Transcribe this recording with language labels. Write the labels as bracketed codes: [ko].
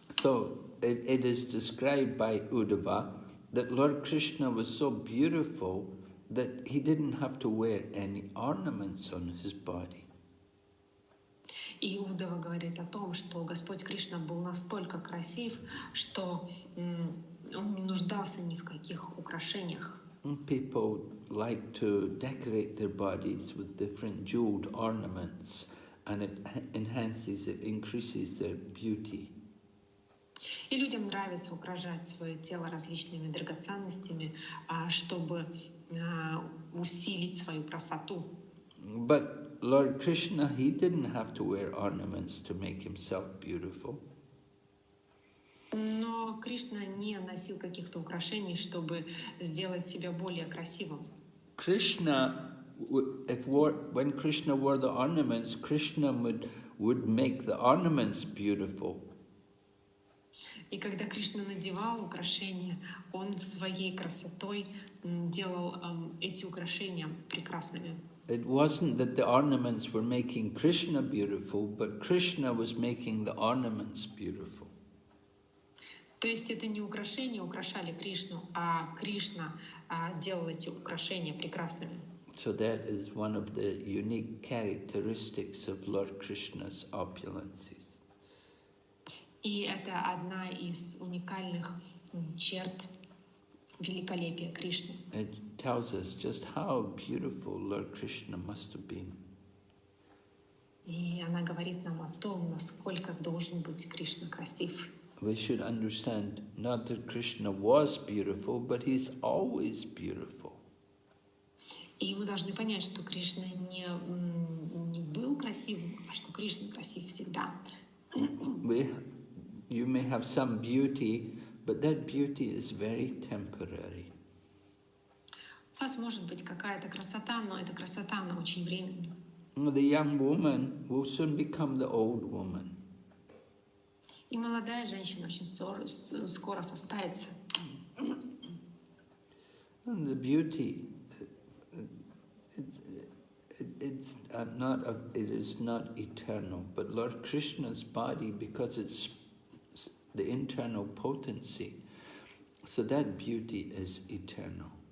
[en] So it is described by Uddhava that Lord Krishna was so beautiful that he didn't have to wear any ornaments on his body. [ru] И Уддава говорит о том, что Господь Кришна был настолько красив, что он не нуждался ни в каких украшениях. [en] People like to decorate their bodies with different jeweled ornaments, and it enhances, it increases their beauty. [ru] И людям нравится украшать свое тело различными драгоценностями, чтобы усилить свою красоту. [en] But Lord Krishna, he didn't have to wear ornaments to make himself beautiful. [ru] Но Кришна не носил каких-то украшений, чтобы сделать себя более красивым. [en] Krishna, when Krishna wore the ornaments, Krishna would make the ornaments beautiful. [ru] И когда Кришна надевал украшения, он своей красотой делал эти украшения прекрасными. [en] It wasn't that the ornaments were making Krishna beautiful, but Krishna was making the ornaments beautiful. [ru] То есть это не украшения украшали Кришну, а Кришна делал эти украшения прекрасными. [en] So that is one of the unique characteristics of Lord Krishna's opulences. [ru] И это одна из уникальных черт великолепия Кришны. [en] It tells us just how beautiful Lord Krishna must have been. [ru] И она говорит нам о том, насколько должен быть Кришна красив. [en] We should understand not that Krishna was beautiful, but he's always beautiful. [ru] И мы должны понять, что Кришна не был красивым, а что Кришна красив всегда. [en] You may have some beauty, but that beauty is very temporary. [ru] У вас может быть какая-то красота, но эта красота, она очень временна. [en] The young woman will soon become the old woman. [ru] И молодая женщина очень скоро состарится. [en] And the beauty, it is not eternal, but Lord Krishna's body, because it's the internal potency, so that beauty is eternal.